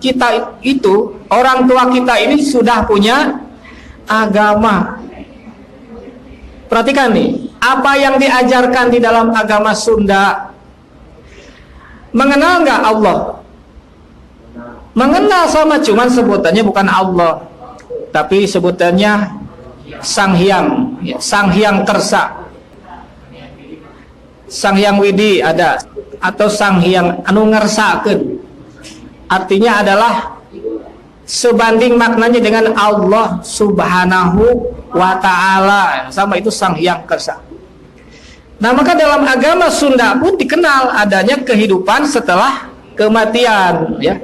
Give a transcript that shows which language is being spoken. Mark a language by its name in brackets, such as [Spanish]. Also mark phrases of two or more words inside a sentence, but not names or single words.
[Indonesian] Kita itu, orang tua kita ini sudah punya agama. Perhatikan nih, apa yang diajarkan di dalam agama Sunda. Mengenal nggak Allah? Mengenal, sama, cuman sebutannya bukan Allah, tapi sebutannya Sang Hyang, ya, Sang Hyang Tersa, Sang Hyang Widi ada, atau Sang Hyang [Sundanese] anu ngersakeun. [Indonesian] Artinya adalah sebanding maknanya dengan [Arabic] Allah Subhanahu wa ta'ala, [Indonesian] sama, itu Sang Hyang Tersa. Nah, maka dalam agama Sunda pun dikenal adanya kehidupan setelah kematian, ya.